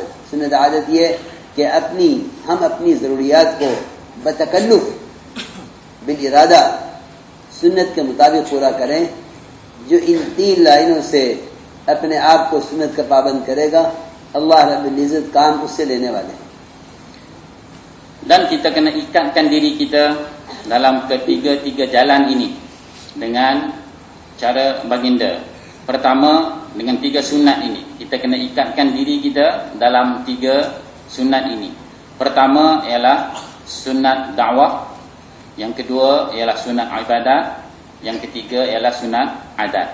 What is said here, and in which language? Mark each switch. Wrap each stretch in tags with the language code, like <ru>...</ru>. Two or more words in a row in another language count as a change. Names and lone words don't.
<ur>سنت عادت یہ کہ ہم اپنی ضروریات کو بتکلف بالارادہ سنت کے مطابق پورا کریں. جو ان 3 لائنوں سے اپنے آپ کو سنت کا پابند کرے گا، اللہ رب العزت کام اس سے لینے والے ہیں.</ur> <ms>Dan kita kena ikatkan diri kita dalam ketiga-tiga jalan ini dengan cara baginda. Pertama, dengan 3 sunat ini. Kita kena ikatkan diri kita dalam 3 sunat ini. Pertama ialah sunat dakwah, yang kedua ialah sunat ibadat, yang ketiga ialah sunat adat.</ms>